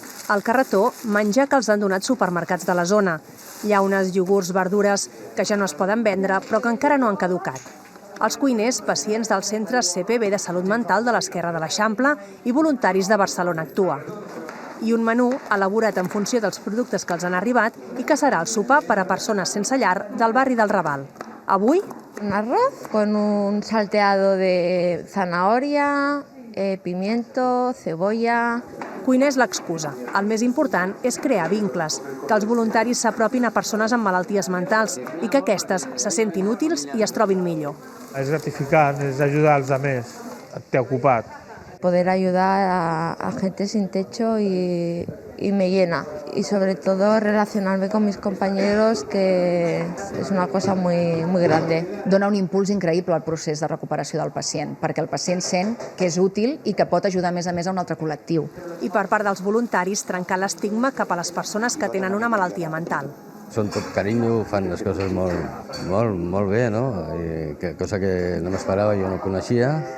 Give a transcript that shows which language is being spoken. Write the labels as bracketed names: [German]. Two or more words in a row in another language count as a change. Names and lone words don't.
[Catalan] Al carretó, menjar que els han donat supermercats de la zona. Llaunes, iogurts, verdures, que ja no es poden vendre, però que encara no han caducat. Els cuiners, pacients del Centre CPB de Salut Mental de l'Esquerra de l'Eixample i voluntaris de Barcelona Actua. I un menú elaborat en funció dels productes que els han arribat i que serà el sopar per a persones sense llar del barri del Raval. Avui, [Spanish] un arroz con un salteado de zanahoria, pimiento, cebolla. [Catalan] cuiner és l'excusa. El més important és crear vincles, que els voluntaris s'apropin a persones amb malalties mentals i que aquestes se sentin útils i es trobin millor. És gratificant, és ajudar als altres, t'he ocupat. [Spanish] Poder ayudar a gente sin techo y me llena. Y sobre todo relacionarme con mis compañeros, que es una cosa muy grande. [Catalan] Dona un impuls increïble al procés de recuperació del pacient, perquè el pacient sent que és útil i que pot ajudar a més a un altre col·lectiu. I per part dels voluntaris, trencar l'estigma cap a les persones que tenen una malaltia mental. Són tot carinyo, fan les coses molt bé, no? Cosa que no m'esperava, jo no coneixia.